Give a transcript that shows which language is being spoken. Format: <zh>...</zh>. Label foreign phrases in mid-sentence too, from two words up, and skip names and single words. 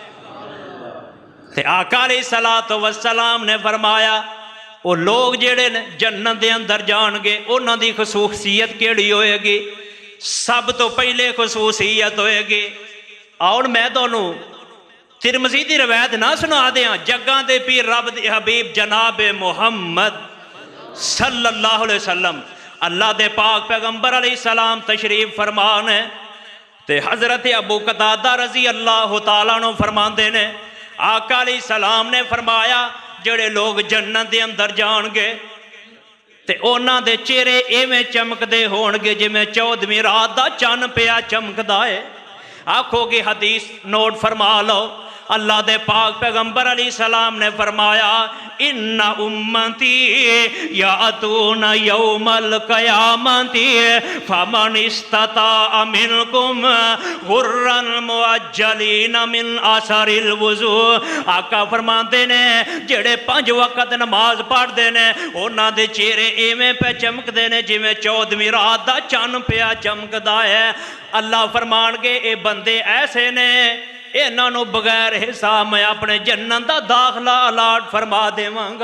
<pa>ਤੇ ਆਕਾ</pa> <ar>عليه الصلاة والسلام</ar> <pa>ਨੇ ਫ਼ਰਮਾਇਆ ਵੋ ਲੋਗ ਜੇੜ੍ਹੇ ਨੇ ਜੰਨਤ ਦੇ ਅੰਦਰ ਜਾਣਗੇ ਉਨ੍ਹਾਂ ਦੀ ਖ਼ਸੂਸੀਅਤ ਕੇੜ੍ਹੀ ਹੋਏਗੀ। ਸਭ ਤੋਂ ਪਹਿਲੇ ਖ਼ਸੂਸੀਅਤ ਹੋਏਗੀ ਔਰ ਮੈਂ ਤੁਹਾਨੂੰ ਤਿਰਮਿਜ਼ੀ ਦੀ ਰਵਾਇਤ ਨਾ ਸੁਣਾ ਦੇਂ ਜੱਗਾਂ ਦੇ ਪੀਰ ਰੱਬ ਦੇ ਹਬੀਬ ਜਨਾਬ ਮੁਹੰਮਦ</pa> <ar>صلى الله عليه وسلم</ar> <pa>ਅੱਲਾਹ ਦੇ ਪਾਕ ਪੈਗ਼ੰਬਰ ਅਲੈਹਿੱਸਲਾਮ ਤਸ਼ਰੀਫ਼ ਫ਼ਰਮਾਨ ਹੈ ਤੇ ਹਜ਼ਰਤ ਅਬੂ ਕਤਾਦਾ</pa> <ar>رضي الله تعالى عنه</ar> <pa>ਫ਼ਰਮਾਂਦੇ ਨੇ ਆਕਾ ਅਲੈਹਿੱਸਲਾਮ ਨੇ ਫ਼ਰਮਾਇਆ ਜੇੜ੍ਹੇ ਲੋਗ ਜੰਨਤ ਦੇ ਅੰਦਰ ਜਾਣਗੇ ਤੇ ਉਨ੍ਹਾਂ ਦੇ ਚਿਹਰੇ ਇਵੇਂ ਚਮਕਦੇ ਹੋਣਗੇ ਜਿਵੇਂ 14ਵੀਂ ਰਾਤ ਦਾ ਚੰਨ ਪਿਆ ਚਮਕਦਾ ਹੈ। ਆਖੋਗੇ ਹਦੀਸ ਨੋਟ ਫ਼ਰਮਾ ਲੋ ਅੱਲਾਹ ਦੇ ਪਾਕ ਪੈਗ਼ੰਬਰ ਅਲੈਹਿੱਸਲਾਮ ਨੇ ਫ਼ਰਮਾਇਆ</pa> <ar>إن أمتي يأتون يوم القيامة فمن استطاع منكم غرا محجلين من أثر الوضوء.</ar> <pa>ਆਕਾ ਫ਼ਰਮਾਤੇ ਨੇ ਜੇੜ੍ਹੇ 5 ਵਕਤ ਨਮਾਜ਼ ਪੜ੍ਹਤੇ ਨੇ ਉਨ੍ਹਾਂ ਦੇ ਚਿਹਰੇ ਇਵੇਂ ਪੇ ਚਮਕਤੇ ਨੇ ਜਿਵੇਂ 14ਵੀਂ ਰਾਤ ਦਾ ਚੰਨ ਪਿਆ ਚਮਕਦਾ ਹੈ। ਅੱਲਾਹ ਫ਼ਰਮਾਣਗੇ ਯੇ ਬੰਦੇ ਐਸੇ ਨੇ ਇਨ੍ਹੋਂ ਬਗ਼ੈਰ ਹਿਸਾਬ ਮੈਂ ਅਪਨੇ ਜੰਨਤ ਕਾ ਦਾਖ਼ਲਾ ਅਲਾਟ ਫ਼ਰਮਾ ਦੇਵਾਂਗਾ।</pa>